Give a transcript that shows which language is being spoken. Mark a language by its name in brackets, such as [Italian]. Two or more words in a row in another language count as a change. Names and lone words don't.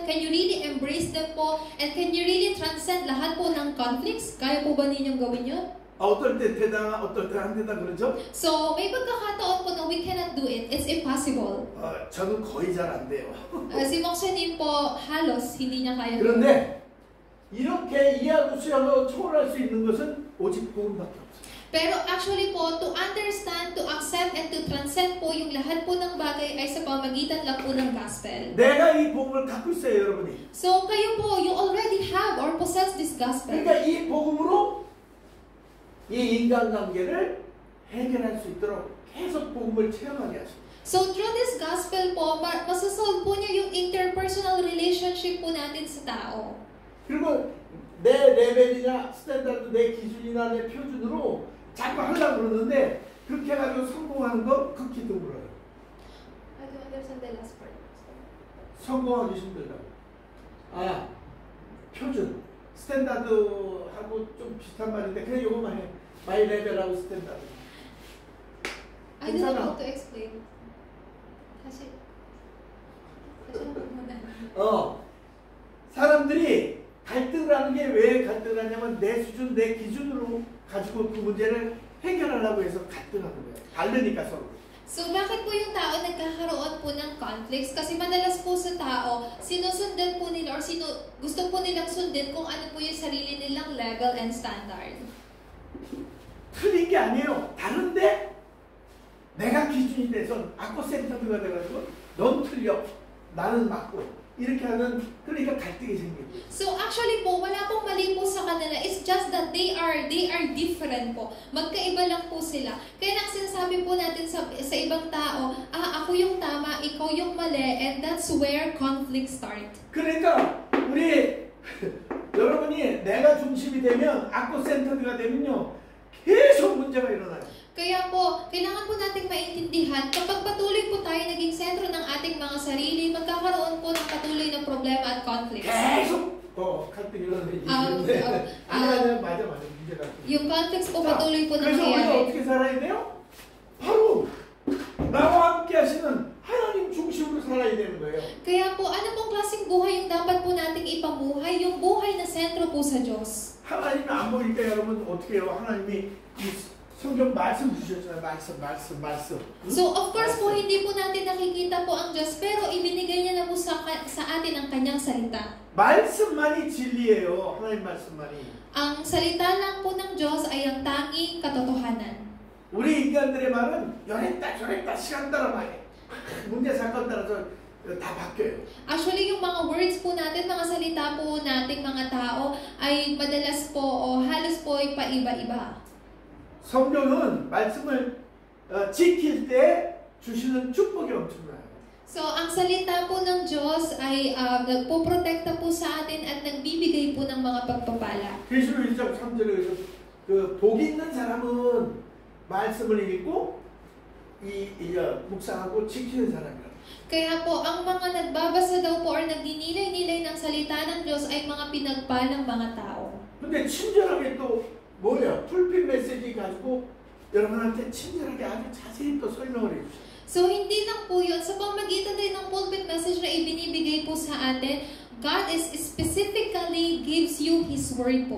[English] Can you really embrace them po? And can you really transcend [Filipino] lahat po ng [English] conflicts? [Filipino] Kaya po ba ninyong gawin yun? [Korean] 어떨 때 되다 어떨 때 안 되다 그러죠? [Filipino] So may pagkakataon po na [English] we cannot do it. It's impossible. [Korean] 저는 거의 잘 안 돼요. [Filipino] Si Mokshanin po, halos hindi niya kaya. [Korean] 그런데 이렇게 이해하고 수용하고 초월할 수 있는 것은 오직 복음밖에 없어요. [Filipino] Pero actually po, [English] to understand, to accept, and to transcend [Filipino] po yung lahat po ng bagay ay sa pamagitan lang po ng gospel. [Korean] 내가 이 복음을 갖고 있어요, 여러분이. [Filipino] So kayo po, [English] you already have or possess this gospel. [Korean] 그러니까 이 복음으로 이 인간관계를 해결할 수 있도록 계속 복음을 체험하게 하십니다. [Filipino] So through this gospel po, masasolve po niya yung [English] interpersonal relationship [Filipino] po natin sa tao. [Korean] 그리고 내 레벨이나 스탠다드, 내 기준이나 내 표준으로 자꾸 하려고 그러는데 그렇게 해가지고 성공하는 거 극히 드물어요. [English] I don't understand the last part. [Korean] 성공하기 힘들다고. 표준, 스탠다드하고 좀 비슷한 말인데 그냥 요거만 해. [English] my level하고 standard. I don't know how to explain. [Korean] 다시 한번. 사람들이 갈등을 하는 게 왜 갈등을 하냐면 내 수준, 내 기준으로 가지고 그 문제를 해결하려고 해서 갈등하는 거예요. 다르니까 서로. [Filipino] So bakit po yung tao nagkakaroon po ng conflicts? Kasi madalas po sa tao, sinusundan po nila or gusto po nilang sundin kung ano po yung sarili nilang [English] level and standard. [Korean] 틀린 게 아니에요. 다른데 내가 기준이 돼서 아코센터드가 돼가지고 넌 틀려, 나는 맞고 이렇게 하는 그러니까 갈등이 생기고. [Filipino] So actually po, wala pong mali po sa kanila. [English] It's just that they are different po. [Filipino] Magkaiba lang po sila. Kaya nang sinasabi po natin sa ibang tao, ako yung tama, ikaw yung mali, [English] and that's where conflicts start. [Korean] 그러니까 우리 여러분이 내가 중심이 되면 아코센터드가 되면요 계속 문제가 일어나요. [Filipino] Kaya po, kailangan po nating maintindihan, kapag patuloy po tayo naging sentro ng ating mga sarili, magkakaroon po ng patuloy na problema at conflicts. [Korean] 계속 갈등이 일어나는데 아니야 맞아 문제가. [Filipino] Yung conflicts po patuloy po [Korean] 그래서 우리가 [Filipino] nangyayari. [Korean] 어떻게 살아야 돼요? 바로 나와 함께 하시는 하나님 중심으로 살아야 되는 거예요. [Filipino] Kaya po, ano pong klaseng buhay yung dapat po nating ipamuhay? Yung buhay na sentro po sa Diyos. [Korean] 하나님이 안 보니까 여러분 어떻게 해요? 하나님이 이 성경 말씀 주셨잖아요. 말씀. [Filipino] So, [English] of course [Filipino] po, hindi po natin nakikita po ang Diyos, pero ibinigay niya na po sa atin ang kanyang salita. [Korean] 말씀만이 진리예요. 하나님 말씀만이. [Filipino] Ang salita lang po ng Diyos ay ang tanging katotohanan. [Korean] 우리 인간들의 말은 요랬다 저랬다 시간 따라 봐요. 문제 사건 따라서 다 바뀌어요. [Filipino] Actually, yung mga words po natin, mga salita po nating mga tao, ay madalas po o halos po ay paiba-iba. [Korean] 성경은 말씀을 지킬 때 주시는 축복이 엄청나요. [Filipino] So, ang salita po ng Diyos ay nagpoprotekta po sa atin at nagbibigay po ng mga pagpapala. [Korean] 계시록 1장 3절에 그 복 있는 사람은 말씀을 읽고 묵상하고 지키는 사람이라. [Filipino] Kaya po, ang mga nagbabasa daw po or nagninilay-nilay ng salita ng Diyos ay mga pinagpalang mga tao. [Korean] 근데 친절하게 또 뭐예요? [English] pulpit message [Korean] 가지고 여러분한테 친절하게 아주 자세히 또 설명을 해주셔요. [Filipino] So, hindi lang po yun. Sa pamagitan din ng [English] pulpit message [Filipino] na ibinibigay po sa atin, [English] God is specifically gives you His Word po.